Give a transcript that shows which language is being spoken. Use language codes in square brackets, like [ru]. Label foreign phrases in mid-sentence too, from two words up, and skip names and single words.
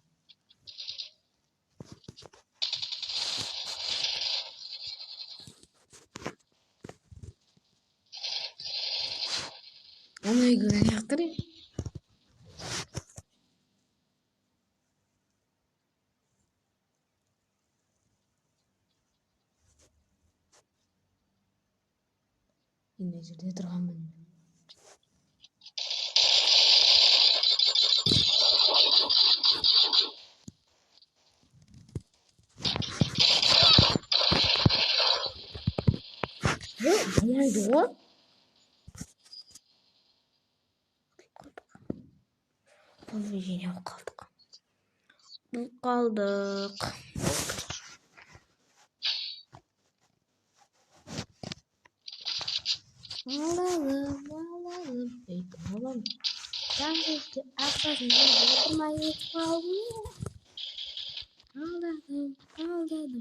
[tr] Ona göre yaptırayım. [kk] Yine жерде тұрғанмын. Болмайды ғой. Поведение қалдық. Қалдық. [tr] Alalım. Ben de arkadaşımla oturmayı aldım.